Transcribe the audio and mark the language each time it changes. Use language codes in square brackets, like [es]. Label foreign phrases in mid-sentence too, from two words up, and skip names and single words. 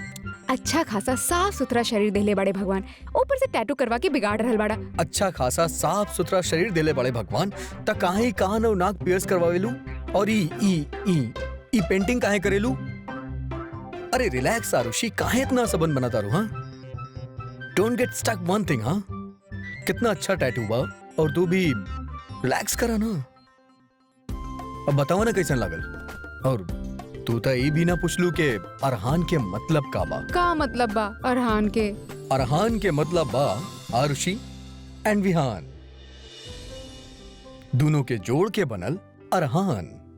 [bho] अच्छा खासा साफ सुथरा शरीर देले बड़े भगवान, ऊपर से टैटू करवा के बिगाड़ रहल बड़ा। अच्छा खासा साफ सुथरा शरीर देले बड़े भगवान, त काहे कान और नाक पियर्स करवावेलू और ई पेंटिंग काहे करेलू? अरे रिलैक्स आरुषि, काहे इतना सबन बनाता रू? [en] हाँ don't get stuck one thing. [bho] हाँ कितना अच्छा टैटू बा और तू भी रिलैक्स करा ना। अब बताओ ना कैसन लागल। और तू तो ये भी ना पूछलू के अरहान के मतलब का बा? का मतलब बा अरहान के? अरहान के मतलब बा आरुषि एंड विहान, दोनों के जोड़ के बनल अरहान।